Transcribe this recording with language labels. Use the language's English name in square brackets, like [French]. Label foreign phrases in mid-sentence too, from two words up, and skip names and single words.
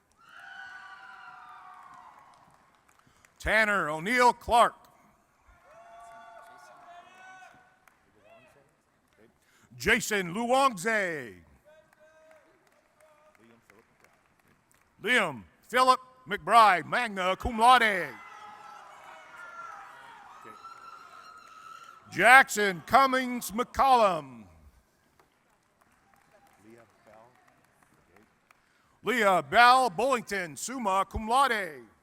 [English] Tanner O'Neill Clark. Jason Luongze. Liam Philip McBride, [Latin] magna cum laude. [English] Jackson Cummings McCollum. Leah Bell Bullington, [Latin] summa cum laude.